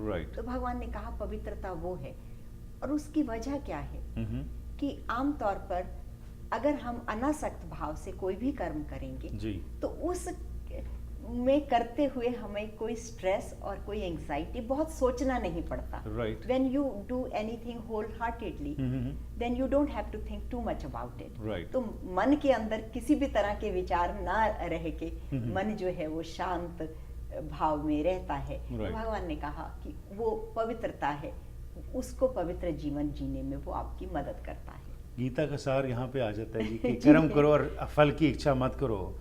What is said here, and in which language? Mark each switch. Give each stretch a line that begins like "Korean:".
Hindi: तो भगवान ने कहा पवित्रता वो है। और उसकी वजह क्या है कि आमतौर पर अगर हम अनासक्त भाव से कोई भी कर्म करेंगे तो उस में करते हुए हमें कोई स्ट्रेस और कोई एंजाइटी बहुत सोचना नहीं पड़ता।
English: When you do anything wholeheartedly, then you don't have to think too much about it.
Hindi: तो मन के अंदर किसी भी तरह के विचार ना रह के मन जो है वो शांत भाव में रहता है। तो भगवान ने कहा कि वो पवित्रता है, उसको पवित्र जीवन जीने में वो आपकी मदद करता है। गीता का सार यहाँ पे आ जाता है जी कि कर्म करो और फल की इच्छा मत करो।